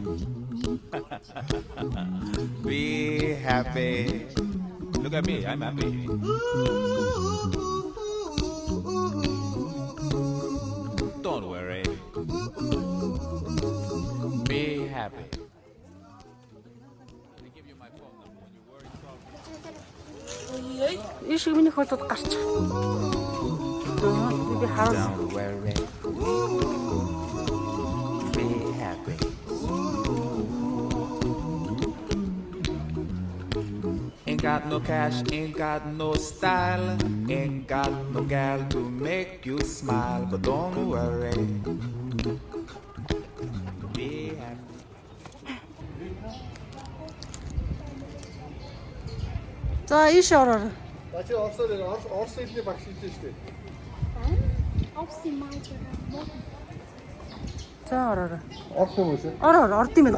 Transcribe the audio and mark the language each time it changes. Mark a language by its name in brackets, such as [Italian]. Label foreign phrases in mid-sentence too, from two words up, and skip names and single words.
[English] Be happy. Look at me, I'm happy. Don't worry. Be happy. [Mongolian] Иш миний хөлөд гарч. Би хараа. [English] Don't worry. Be happy. Ain't got no cash, ain't got no style, ain't got no gal to make you smile, but don't worry. Be happy. [Mongolian] За иш ороо. Чи Орос хэлний багш хэлсэн шүү дээ. За ороо. Орос юм уу? Ороо орд юм байна.